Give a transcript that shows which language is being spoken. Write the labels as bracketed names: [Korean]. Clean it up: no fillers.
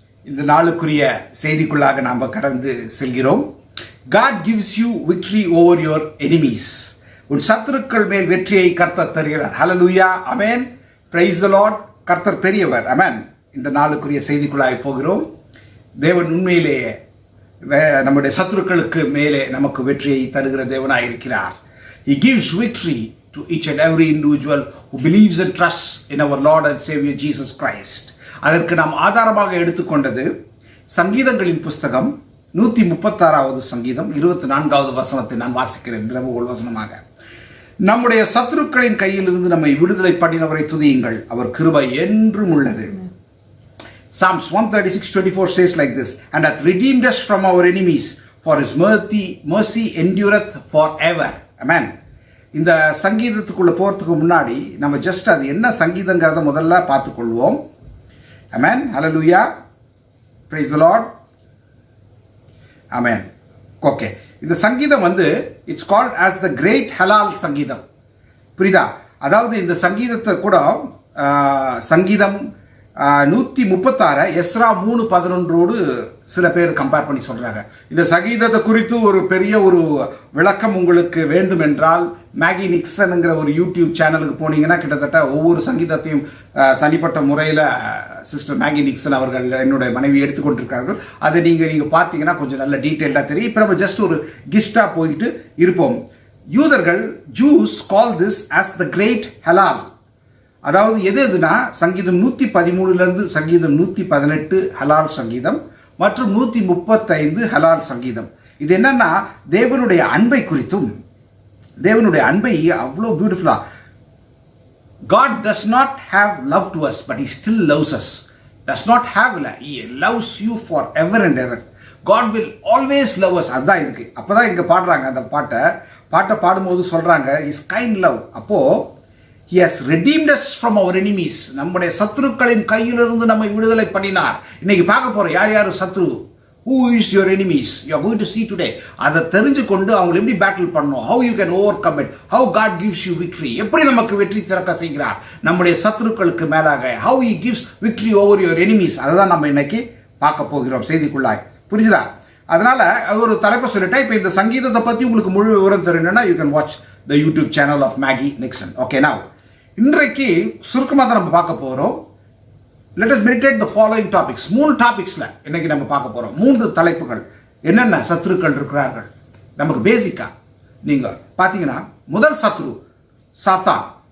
[Tamil] இந்த நாளுக்குரிய செய்திக்குள்ளாக நாம் கடந்து செல்கிறோம். [English] God gives you victory over your enemies. [Tamil] உன் சத்துருக்கள் மேல் வெற்றியை கர்த்தர் தருகிறார். ஹல்லேலூயா, ஆமென். Praise the Lord. கர்த்தர் பெரியவர். ஆமென். இந்த நாளுக்குரிய செய்திக்குள்ளாக போகிறோம். தேவன் உண்மையிலேயே நம்முடைய சத்துருக்களுக்கு மேலே நமக்கு வெற்றியை தருகிற தேவனாய் இருக்கிறார். [English] He gives victory to each and every individual who believes and trusts in our Lord and Savior Jesus Christ. [Tamil] அதற்கு நாம் ஆதாரமாக எடுத்துக்கொண்டது சங்கீதங்களின் புஸ்தகம் 136வது சங்கீதம் 24வது வசனத்தை நான் வாசிக்கிறேன். இரவு வசனமாக, நம்முடைய சத்துருக்களின் கையிலிருந்து நம்மை விடுதலை பண்ணினவரை துதியுங்கள், அவர் கிருபை என்றும் உள்ளது. [English] Psalms 136:24 says like this, and hath redeemed us from our enemies, for his mercy endureth forever. Amen. [Tamil] இந்த சங்கீதத்துக்குள்ள போறதுக்கு முன்னாடி நம்ம ஜஸ்ட் அது என்ன சங்கீதங்கிறத முதல்ல பார்த்துக்கொள்வோம். ஆமென். ஹல்லேலூயா, praise the Lord. Amen. Okay, இந்த சங்கீதம் [English] it's called as the great [Tamil] ஹலால் சங்கீதம். புரியுதா? அதாவது இந்த சங்கீதத்தை கூட சங்கீதம் 136 எஸ்ரா 3:11 சில பேர் கம்பேர் பண்ணி சொல்றாங்க. இந்த சங்கீதத்தை குறித்து ஒரு பெரிய ஒரு விளக்கம் உங்களுக்கு வேண்டும் என்றால் மேகி நிக்சன்ங்கிற ஒரு யூடியூப் சேனலுக்கு போனீங்கன்னா கிட்டத்தட்ட ஒவ்வொரு சங்கீதத்தையும் தனிப்பட்ட முறையில் சிஸ்டர் மேகி நிக்சன் அவர்கள் என்னுடைய மனைவி எடுத்துக்கொண்டிருக்கார்கள். அதை நீங்கள் பார்த்தீங்கன்னா கொஞ்சம் நல்ல டீட்டெயில்டாக தெரியும். இப்போ நம்ம ஜஸ்ட் ஒரு கிஸ்டாக போயிட்டு இருப்போம். [English] யூதர்கள் Jews call this as the great Hallel. [Tamil] அதாவது எதுனா சங்கீதம் 113 சங்கீதம் 118 ஹலால் சங்கீதம் மற்றும் 135 ஹலால் சங்கீதம். இது என்னன்னா தேவனுடைய அன்பை குறித்தும், தேவனுடைய அன்பை அவ்வளோ பியூட்டிஃபுல்லா, [English] God does not have love to us but he still loves us. Does not have love, he loves you forever and ever. God will always love us. [Tamil] அதான் இருக்கு. அப்பதான் இங்க பாடுறாங்க. அந்த பாட்டை பாடும்போது சொல்றாங்க [English] is kind love. [Tamil] அப்போ [English] he has redeemed us from our enemies. [Tamil] நம்முடைய சத்துருக்களின் கையிலிருந்து நம்மை விடுதலை பண்ணினார். இன்னைக்கு பார்க்க போறோம் யார் யார் சத்ரு. [English] Who is your enemies? You are going to see today. [Tamil] அதை தெரிஞ்சு கொண்டு அவங்க எப்படி பேட்டில் பண்ணணும், [English] how you can overcome it, how God gives you victory, [Tamil] எப்படி நமக்கு வெற்றி திறக்க செய்கிறார் நம்முடைய சத்துருக்களுக்கு மேலாக, [English] how he gives victory over your enemies. [Tamil] அதுதான் நம்ம இன்னைக்கு பார்க்க போகிறோம் செய்திக்குள்ளாய். புரிஞ்சுதா? அதனால ஒரு தலைப்பு சொல்லிட்டேன். இப்போ இந்த சங்கீதத்தை பத்தி உங்களுக்கு முழு விவரம் தெரியணும்னா [English] you can watch the YouTube channel of Maggie Nixon. [Tamil] Okay, now இன்றைக்கு சுருக்கமாக தான் நம்ம பார்க்க போகிறோம். [English] Let us meditate the following topics. [Tamil] 3 டாபிக்ஸில் இன்னைக்கு நம்ம பார்க்க போகிறோம். 3 தலைப்புகள். என்னென்ன சத்துருக்கள் இருக்கிறார்கள் நமக்கு பேசிக்கா நீங்கள் பார்த்தீங்கன்னா, முதல் சத்ரு சாத்தான்.